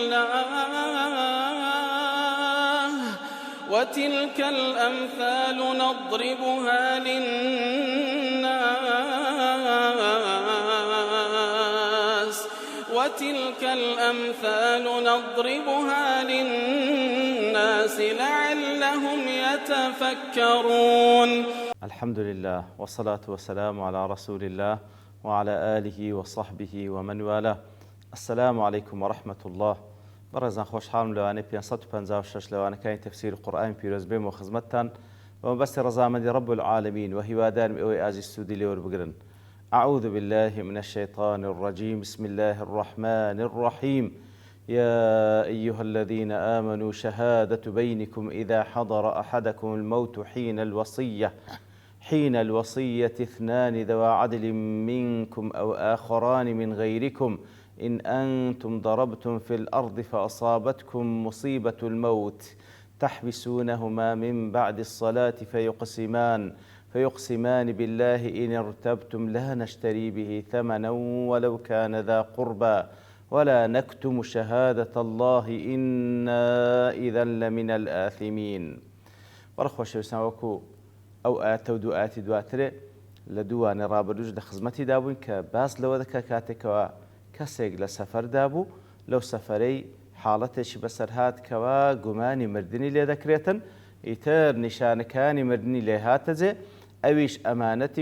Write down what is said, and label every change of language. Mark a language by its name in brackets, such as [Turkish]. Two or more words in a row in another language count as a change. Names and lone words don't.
[Arabic] الله وتلك الأمثال نضربها للناس لعلهم يتفكرون. الحمد لله والصلاة والسلام على رسول الله وعلى آله وصحبه ومن والاه. السلام عليكم ورحمة الله. [Central Kurdish] بەڕێزان خۆشحاڵم لەوانەی 556 لەوانەکانی تەفسیر قورئانی پیرۆز بێم و خزمەتتان بەمەبەستی ڕەزامەندی [Arabic] رب العالمین [Central Kurdish] و هیوادارم ئەوەی ئازیز سوودی لێ وەربگرن. [Arabic] أعوذ بالله من الشيطان الرجيم. بسم الله الرحمن الرحيم. يا أيها الذين آمنوا شهادة بينكم إذا حضر أحدكم الموت حين الوصية اثنان ذوى عدل منكم أو آخران من غيركم إن أنتم ضربتم في الأرض فأصابتكم مصيبة الموت تحبسونهما من بعد الصلاة فيقسمان بالله إن ارتبتم لا نشتري به ثمنا ولو كان ذا قربى ولا نكتم شهادة الله إنا إذا لمن الآثمين. [Central Kurdish] بەڕەخۆشە وەکو ئەو ئاەتە و دوو ئاەتی دواترێ لە دووانێ ڕابردووش لە خزمەتی دابووین کە باس لەوە دەکا کاتێکەوە کەسێک لە سەفەردا بوو لەو سەفەرەی حاڵەتێکی بەسەرهات کەوا گومانی مردنی لێ دەکرێتن ئیتر نیشانەکانی مردنی لێ هاتەجێ ئەویش ئەمانەتی